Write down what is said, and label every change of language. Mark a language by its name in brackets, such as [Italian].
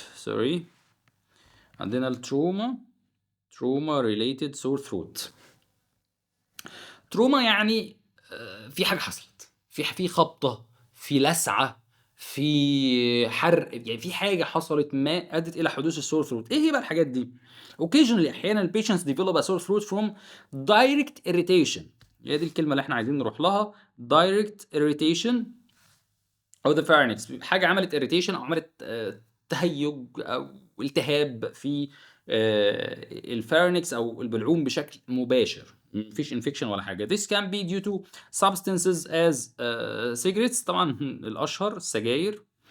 [Arabic] سوري، عندنا تروما ريليتد سور ثروت. تروما يعني في حاجة حصلت، في خبطة، في لسعة، في حرق، يعني في حاجة حصلت ما أدت إلى حدوث السور ثروت. إيه هي بقى الحاجات دي؟ [English] Occasionally [Arabic] أحيانا ال [English] patients develop a sore throat from direct irritation. [Arabic] هي دي الكلمة اللي إحنا عايزين نروح لها. [English] direct irritation أو the pharynx. [Arabic] حاجة عملت irritation أو عملت تهيج أو التهاب في الفارنكس أو البلعوم بشكل مباشر، مفيش انفكشن ولا حاجه. [English] This can be due to substances as cigarettes، [Arabic] طبعا الاشهر السجاير.